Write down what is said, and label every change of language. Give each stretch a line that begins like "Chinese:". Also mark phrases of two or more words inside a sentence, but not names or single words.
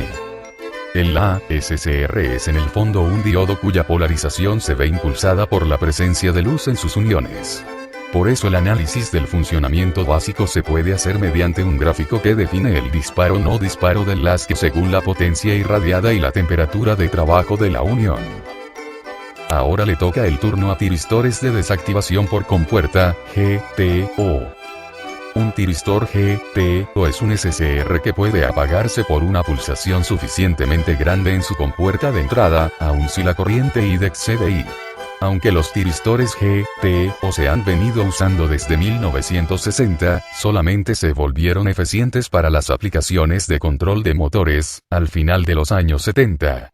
Spanish: El SCR es en el fondo un diodo cuya polarización se ve impulsada por la presencia de luz en sus uniones. Por eso el análisis del funcionamiento básico se puede hacer mediante un gráfico que define el disparo no disparo del LASCR según la potencia irradiada y la temperatura de trabajo de la unión. Ahora le toca el turno a tiristores de desactivación por compuerta, GTO. Un tiristor GTO es un SCR que puede apagarse por una pulsación suficientemente grande en su compuerta de entrada, aun si la corriente ID excede I. Aunque los tiristores GTO se han venido usando desde 1960, solamente se volvieron eficientes para las aplicaciones de control de motores, al final de los años 70.